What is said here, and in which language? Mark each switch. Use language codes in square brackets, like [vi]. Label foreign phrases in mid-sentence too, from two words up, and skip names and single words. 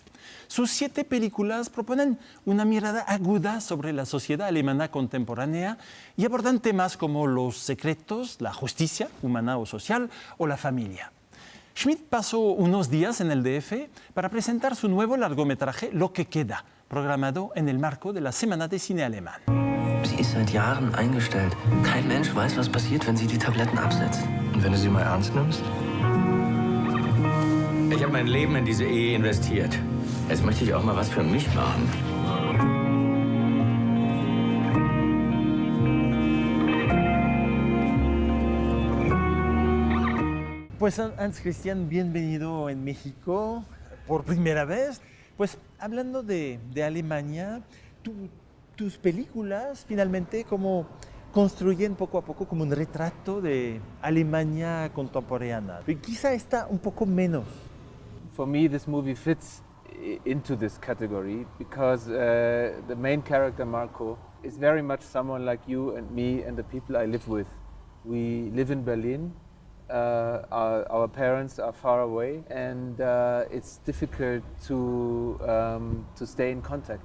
[es] Sus 7 películas proponen una mirada aguda sobre la sociedad alemana contemporánea y abordan temas como los secretos, la justicia humana o social o la familia. Schmid pasó unos días en el DF para presentar su nuevo largometraje Lo que queda, programado en el marco de la Semana de Cine Alemán. [de] Sie ist seit Jahren eingestellt. Kein Mensch weiß, was passiert, wenn sie die Tabletten absetzt. Und wenn du sie mal ernst nimmst? Ich habe mein Leben in diese Ehe investiert. Jetzt möchte ich auch mal was für mich machen. [es] Pues Hans Christian, bienvenido en México por primera vez. Pues hablando de Alemania, tus películas finalmente como construyen poco a poco como un retrato de Alemania contemporánea. Y quizá está un poco menos. [en] For me, this movie fits into this category because the main character, Marco, is very much someone like you and me and the people I live with. We live in Berlin. Our parents are far away, and it's difficult to stay in contact.